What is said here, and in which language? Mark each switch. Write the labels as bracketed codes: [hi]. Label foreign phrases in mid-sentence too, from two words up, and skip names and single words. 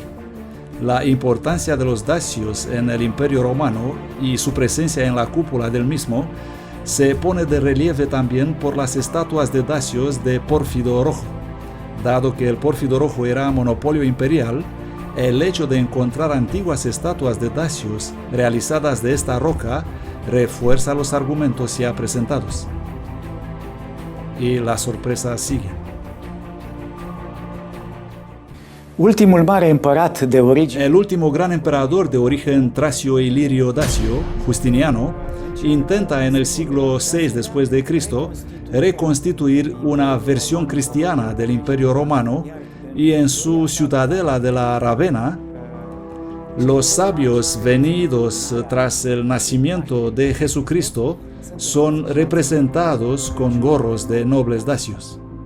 [es] La importancia de los dacios en el Imperio Romano y su presencia en la cúpula del mismo se pone de relieve también por las estatuas de dacios de pórfido rojo. Dado que el pórfido rojo era monopolio imperial, el hecho de encontrar antiguas estatuas de dacios realizadas de esta roca refuerza los argumentos ya presentados. Y las sorpresas siguen. [ro] Ultimul mare împărat de origine [es] El último gran emperador de origen tracio-ilirio-dacio, Justiniano, intenta en el siglo VI después de Cristo reconstituir una versión cristiana del Imperio Romano y en su ciudadela de la Ravenna, los sabios venidos tras el nacimiento de Jesucristo son representados con gorros de nobles dacios.